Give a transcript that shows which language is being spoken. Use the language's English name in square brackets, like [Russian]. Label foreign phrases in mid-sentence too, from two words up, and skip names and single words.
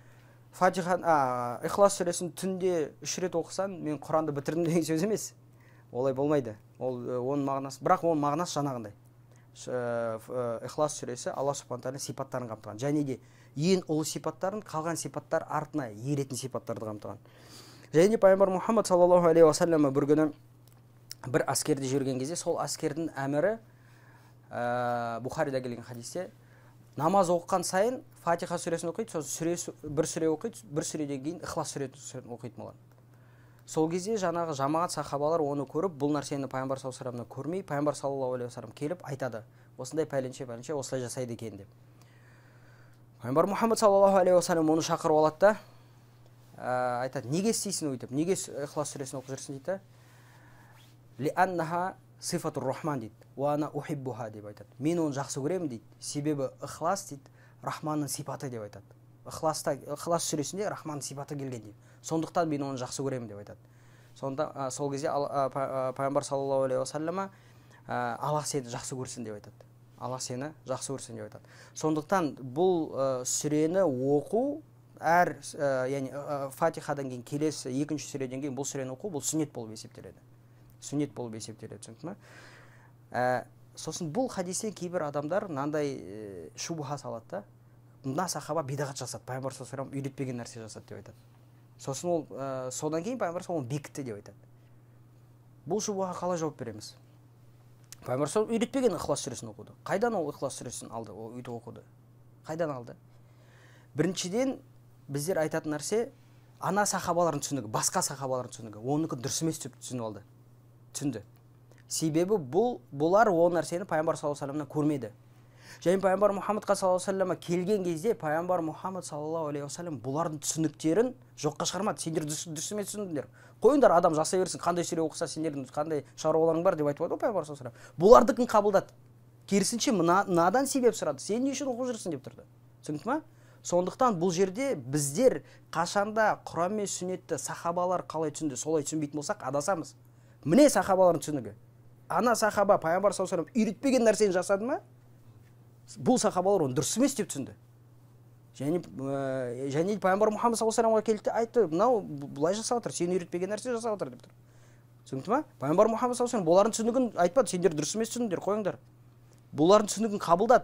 [Kazakh] Ихлас сүресін түнде 3 рет оқысан, мен Құранды бітірдім деген сөз емес. Олай болмайды. Оның мағынасы, бірақ оның мағынасы жаңағындай. Ихлас сүресі Алла субхана тағала сипаттарын қамтыған. Және де ең ұлы сипаттарын, қалған сипаттар артына еретін сипаттарды қамтыған. Және пайғамбар Мұхаммад [Arabic] صلى الله عليه وسلم [Kazakh] бір күні бір әскерде жүрген кезде, сол әскердің әмірі Бухарида келген хадисте, намаз оқыған сайын Фатиха сүресін оқиды, бір сүре оқиды, бір сүреден кейін Ихлас сүресін оқиды болған. Сол кезде жаңағы жамағат сахабалар оны көріп, бұл нәрсені пайғамбар [Arabic] صلى الله عليه وسلم [Kazakh] көрмей, пайғамбар [Arabic] صلى الله عليه وسلم [Kazakh] келіп айтады: "Осындай пәленше осылай жасайды екен" деп. Пайғамбар Мұхаммад [Arabic] صلى الله عليه وسلم [Kazakh] оны шақырып алады да айтады: "Неге істейсің өйтіп? Неге Ихлас сүресін оқып жүрсің?" дейді. [Arabic] "لأنها صفة الرحمن" дейді. "وأنا أحبها" [Kazakh] деп айтады. "Мен оны жақсы көремін" дейді. Себебі Ихлас дейді, Рахманның сипаты деп айтады. Ихлас сүресінде Рахманның сипаты келген дейді. Сондықтан мен оны жақсы көремін деп айтады. Сонда сол кезде пайғамбар [Arabic] صلى الله عليه وسلم [Kazakh] Аллах сені жақсы көрсін деп айтады. Аллах сені жақсы көрсін деп айтады. Сондықтан бұл сүрені оқу, яғни Фатихадан кейін келесі екінші сүреден кейін бұл сүрені оқу, бұл сүннет болып есептеледі. Түсінікті ме? Сосын бұл хадистен кейбір адамдар мынандай шубха салады да, мына сахаба бидағат жасады, пайғамбар [Arabic] صلى الله عليه وسلم [Kazakh] үйретпеген нәрсе жасады деп айтады. Сосын ол содан кейін пайғамбар [Arabic] صلى الله عليه وسلم [Kazakh] бекітті деп айтады. Бұл шубхаға қалай жауап береміз? Пайғамбар [Arabic] صلى الله عليه وسلم [Kazakh] үйретпеген Ихлас сүресін оқуды. Қайдан ол Ихлас сүресін алды, ол өйтіп оқуды? Қайдан алды? Біріншіден біздер айтатын нәрсе, ана сахабалардың түсінігі, басқа сахабалардың түсінігі, оныкі дұрыс емес деп түсінді. Себебі бұлар ол нәрсені пайғамбар [Arabic] صلى الله عليه وسلم [Kazakh] көрмеді. Және пайғамбар Мұхаммадқа [Arabic] صلى الله عليه وسلم [Kazakh] келген кезде пайғамбар Мұхаммад [Arabic] صلى الله عليه وسلم [Kazakh] бұлардың түсініктерін жоққа шығармады. Сендер дұрыс емес түсіндіңдер. Қойыңдар, адам жасай берсін, қандай сүре оқыса сендердің қандай шаруаларың бар деп айтып отыр пайғамбар [Arabic] صلى الله عليه وسلم. [Kazakh] Бұлардікін қабылдады. Керісінше мынадан себеп сұрады. Сен не үшін оқып жүрсің деп тұрды. Түсінікті ме? Сондықтан бұл жерде біздер қашанда Құран мен сүннетті сахабалар қалай түсінді, солай түсінбейтін болсақ адасамыз. Міне сахабалардың түсінігі. Ана сахаба пайғамбар [Arabic] صلى الله عليه وسلم [Kazakh] үйретпеген нәрсені жасады ма? Бұл сахабалар оны дұрыс емес деп түсінді. және пайғамбар Мұхаммад [Arabic] صلى الله عليه وسلم [Kazakh] келді де айтты, мынау бұлай жасап жатыр, сен үйретпеген нәрсе жасап жатыр деп тұр. Түсінікті ма? Пайғамбар Мұхаммад [Arabic] صلى الله عليه وسلم [Kazakh] бұлардың түсінігін айтпады, сендер дұрыс емес түсіндіңдер, қойыңдар. Бұлардың түсінігін қабылдады.